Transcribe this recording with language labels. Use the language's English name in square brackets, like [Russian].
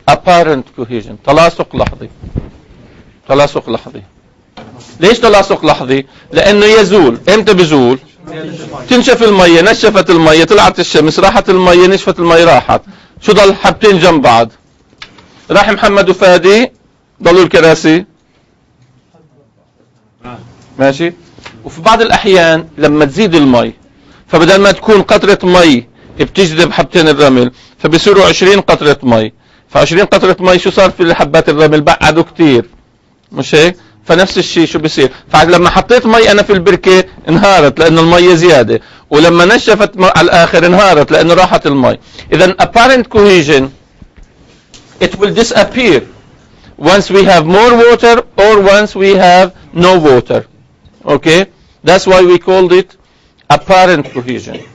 [Arabic] apparent cohesion تلاصق لحظي. تلاصق لحظي. ليش تلاصق لحظي؟ لانه يزول. امتى بيزول؟ تنشف المية، نشفت المية، طلعت الشمس، راحت المية، نشفت المية، راحت، شو ضل؟ حبتين جنب بعض، راح محمد وفادي ضلوا الكراسي، ماشي؟ وفي بعض الاحيان لما تزيد المي، فبدل ما تكون قطرة مي بتجذب حبتين الرمل، فبيصيروا 20 قطرة مي، ف20 قطرة مي شو صار في حبات الرمل؟ بعدوا كتير، مش هيك؟ فنفس الشيء شو بيصير؟ فلما حطيت مي انا في البركة انهارت لانه المية زيادة، ولما نشفت على الاخر انهارت لانه راحت المي. [English] اذا apparent cohesion it will disappear once we have more water or once we have no water. Okay, that's why we called it apparent cohesion.